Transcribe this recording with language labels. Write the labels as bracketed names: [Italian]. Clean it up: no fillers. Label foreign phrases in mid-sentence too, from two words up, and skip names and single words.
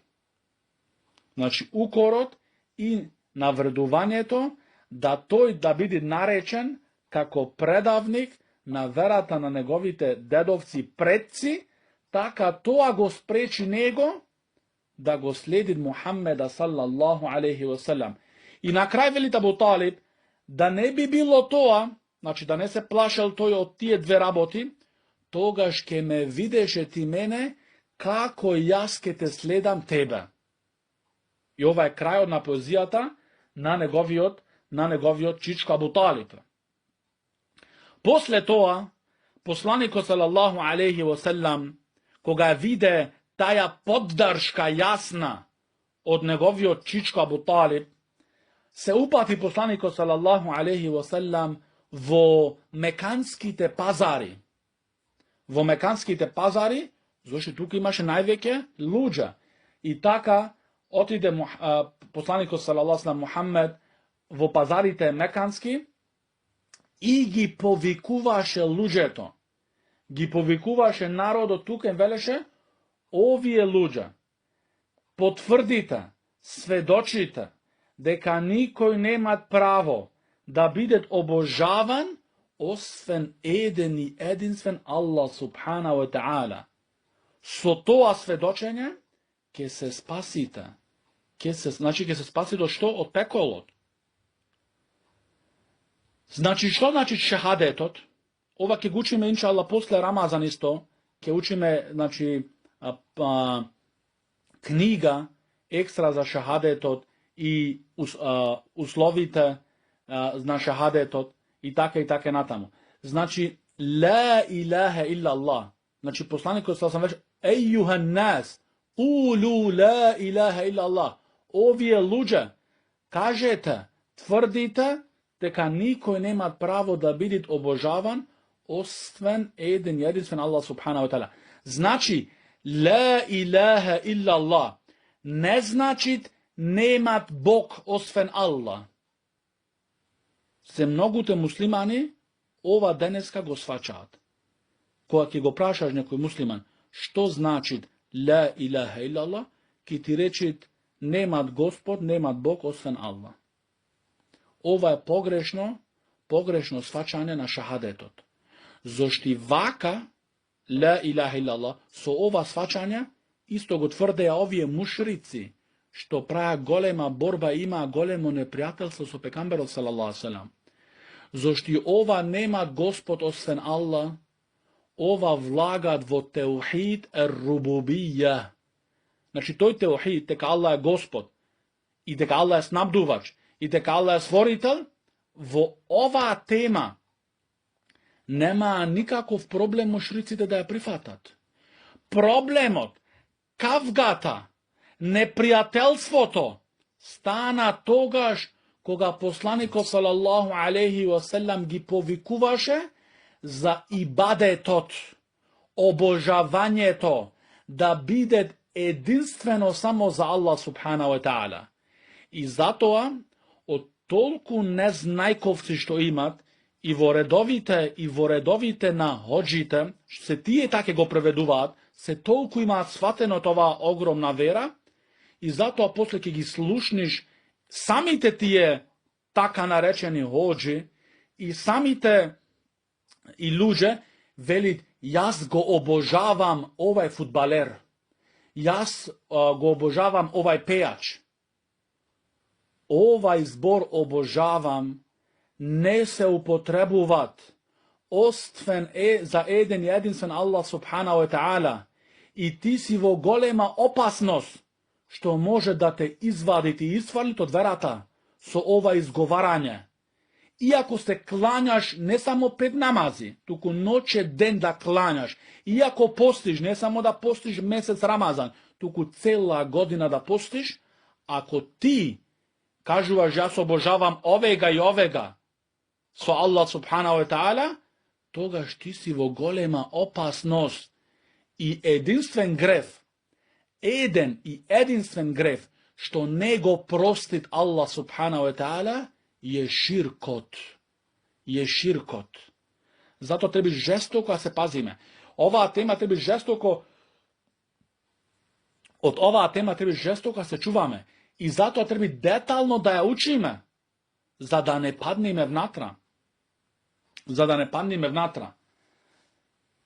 [Macedonian] Значи, укорот и навредувањето, да тој да биде наречен како предавник на верата на неговите дедовци предци, така тоа го спречи него да го следи Мухаммеда [Arabic] صلى الله عليه وسلم. [Macedonian] И на крај вели Абу Талиб, да не би било тоа, значи да не се плашел тој од тие две работи, тогаш ке ме видеше ти мене како јас ке те следам тебе. И ова е крајот на поезијата на неговиот чичко Абу Талиб. После тоа, посланикот [Arabic] صلى الله عليه وسلم, [Macedonian] кога виде таја поддршка јасна од неговиот чичко Абу Талиб, се упати посланикот [Arabic] صلى الله عليه وسلم [Macedonian] во меканските пазари. Во меканските пазари, зашто тука имаше највеќе луѓе. И така отиде посланикот [Arabic] صلى الله عليه [Macedonian] Мухаммед во пазарите мекански и ги повикуваше луѓето. Ги повикуваше народот тука и велеше: овие луѓе, потврдите, сведочите дека никој немат право да бидет обожаван освен еден и единствен Аллах [Arabic] سبحانه وتعالى. [Macedonian] Со тоа сведочење ќе се спасите. Значи ќе се спасите од што? Од пеколот. Значи што значи шахадетот? Ова ќе го учиме иншалла после Рамазан исто, ќе учиме значи книга екстра за шахадетот и условите на шахадетот и така натаму. [Arabic] Значи لا إله إلا الله. [Macedonian] Значи посланикот сам веќе [Arabic] أيها الناس قولوا لا إله إلا الله. [Macedonian] Овие луѓе, кажете, тврдите дека никој нема право да биде обожаван освен еден единствен Аллах [Arabic] سبحانه وتعالى. [Macedonian] Значи [Arabic] لا إله إلا الله [Macedonian] не значи немат Бог освен Аллах. Се многуте муслимани ова денеска го сваќаат. Кога ќе го прашаш некој муслиман што значи [Arabic] لا إله إلا الله, [Macedonian] ќе ти рече немат Господ, немат Бог освен Аллах. Ова е погрешно сваќање на шахадетот. Зошто вака [Arabic] لا إله إلا الله [Macedonian] со ова сваќање исто го тврдеа овие мушрици што праја голема борба, има големо непријателство со пекамберот [Arabic] صلى الله عليه وسلم. [Macedonian] Зошто ова нема Господ освен Аллах, ова влагат во [Arabic] توحيد الربوبية. [Macedonian] Значи тој теухид, дека Аллах е Господ, и дека Аллах е снабдувач, и дека Аллах е створител, во оваа тема нема никаков проблем мушриците да ја прифатат. Проблемот, кавгата, непријателството стана тогаш кога посланикот [Arabic] صلى الله عليه وسلم [Macedonian] ги повикуваше за ибадетот, обожавањето да биде единствено само за Аллах [Arabic] سبحانه وتعالى. [Macedonian] И затоа од толку незнајковци што имат и во редовите на хоџите, се тие така го преведуваат, се толку имаат сватено това огромна вера, и затоа после ќе ги слушниш самите тие така наречени хоџи и самите и луѓе велит: јас го обожавам овај фудбалер, јас го обожавам овај пејач. Овај збор обожавам не се употребуваат освен за еден и единствен Аллах [Arabic] سبحانه وتعالى, [Macedonian] и ти си во голема опасност што може да те извади и изфали од верата со ова изговарање. Иако се клањаш не само 5 намази, туку ноќе ден да клањаш, иако постиш, не само да постиш месец Рамазан, туку цела година да постиш, ако ти кажуваш јас обожавам овега и овега со Аллах [Arabic] سبحانه وتعالى, [Macedonian] тогаш ти си во голема опасност. И единствен греф, еден и единствен греф, што не го простит Аллах [Arabic] سبحانه وتعالى, [Macedonian] е ширкот. Е ширкот. Зато треба жестоко да се пазиме. Оваа тема треба жестоко, од оваа тема треба жестоко да се чуваме. И затоа треба детално да ја учиме, за да не паднеме внатра.